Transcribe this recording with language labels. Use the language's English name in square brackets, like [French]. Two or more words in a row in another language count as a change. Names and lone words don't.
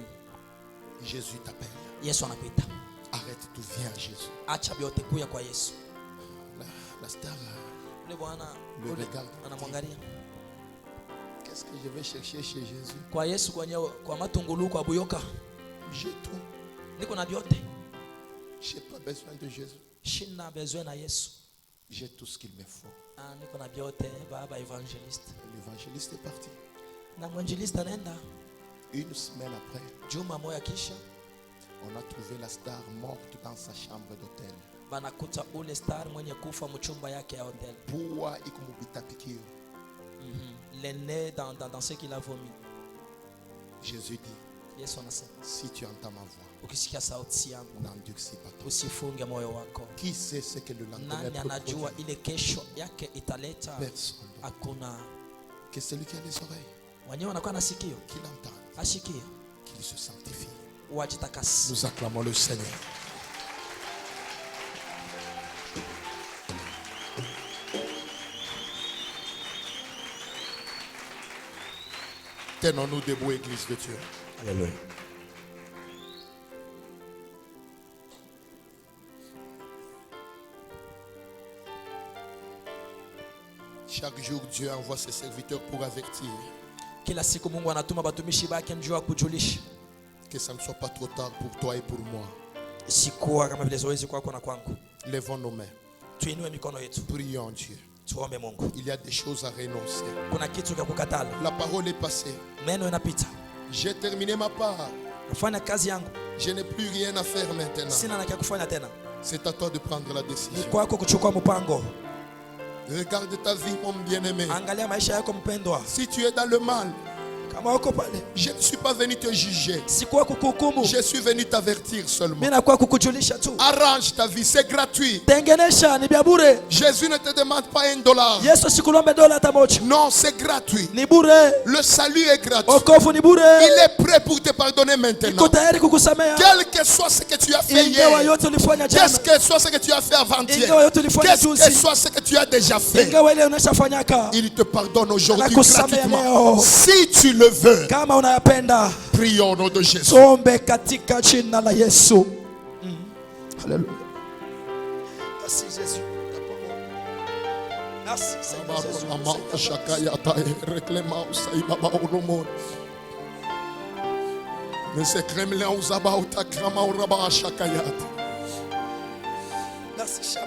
[French] Jésus t'appelle. Arrête tout, viens à Jésus. La star le regarde. Qu'est-ce que je vais chercher chez Jésus? J'ai tout. [Swahili] Niko na byote. [French] Je n'ai pas besoin de Jésus. [Swahili] Shina besoin na Yesu. [French] J'ai tout ce qu'il me faut. [Swahili] Niko na byote baba evangeliste. [French] L'évangéliste est parti. [Swahili] Na mwangeliste anaenda. [French] Une semaine après, [Swahili] Juma moya kisha [French] on a trouvé la star morte dans sa chambre d'hôtel. [Swahili] banakuta ule star mwenye kufa mchumba yake ya hotel. [French] Pourquoi il [Swahili] kumubita pikio? [French] Le nez dans ce qu'il a vomi. Jésus dit, [Swahili] Yesu anasema, [French] si tu entends ma voix, [Swahili] ukisikia sauti yangu [French] n'endurcis pas ton. [Swahili] usifunge moyo wako. [French] Qui sait ce que le lendemain [Swahili] Nani [French] peut [Swahili] anajua [French] produire? [Swahili] ile kesho yake italeta? [French] Personne. [Swahili] Hakuna. [French] Que celui qui a les oreilles, [Swahili] Wenyewe wanakuwa na sikio, [French] qu'il entende, [Swahili] ashikie, [French] qu'il se sanctifie. [Swahili] wajitakasi. [French] Nous acclamons le Seigneur. Tenons-nous debout, Église de Dieu. Alléluia. Chaque jour, Dieu envoie ses serviteurs pour avertir [Swahili] Kila siku Mungu anatuma batumishi bake njoo kujulisha. [French] que ça ne soit pas trop tard pour toi et pour moi. [Swahili] Sikuwa kama vile zoezi kwako na kwangu. [French] Lèvons nos mains. [Swahili] Tuinue mikono yetu. [French] Prions Dieu. [Swahili] Tuombe Mungu. [French] Il y a des choses à renoncer. [Swahili] Kuna kitu cha kukatala. [French] La parole est passée. [Swahili] Neno inapita. [French] J'ai terminé ma part. [Swahili] Nafanya kazi yangu. [French] Je n'ai plus rien à faire maintenant. [Swahili] Sina na kia kufanya tena. [French] C'est à toi de prendre la [Swahili] Ni [French] décision. [Swahili] kwako kuchukua mpango. [French] Regarde ta vie, mon bien-aimé. [Swahili] Angalia maisha yako mpendwa. [French] Si tu es dans le mal, [Swahili] Kama uko pale, [French] je ne suis pas venu te juger. [Swahili] sikuwa kukuhukumu. [French] Je suis venu t'avertir seulement. [Swahili] Mimi nakuwa kukujulisha tu. [French] Arrange ta vie, c'est gratuit. [Swahili] Tengenesha ni bia bure. [French] Jésus ne te demande pas $1. [Swahili] Yesu sikulombe dola hata moja. [French] Non, c'est gratuit. [Swahili] Ni bure. [French] Le salut est gratuit. [Swahili] Wokovu ni bure. [French] Il est prêt pour te pardonner maintenant. [Swahili] Iko tayari kukusamea. [French] Quel que soit ce que tu as fait [Swahili] Ingawa [French] hier, [Swahili] yote ulifanya jana. [French] qu'est-ce que soit ce que tu as fait avant-hier, [Swahili] Ingawa yote ulifanya [French] qu'est-ce que [Swahili] juzi. [French] soit ce que tu as déjà fait, [Swahili] Ingawa ile unashafanyaka. [French] il te pardonne aujourd'hui [Swahili] Anakusamea [French] gratuitement. [Swahili] leo. [French] Si tu le veux, [Swahili] Kama unayapenda, [French] prions au nom de Jésus. [Swahili] tuombe katika jina la Yesu. Haleluya. [French] Merci Jésus. Merci Seigneur Jésus. Merci Shama.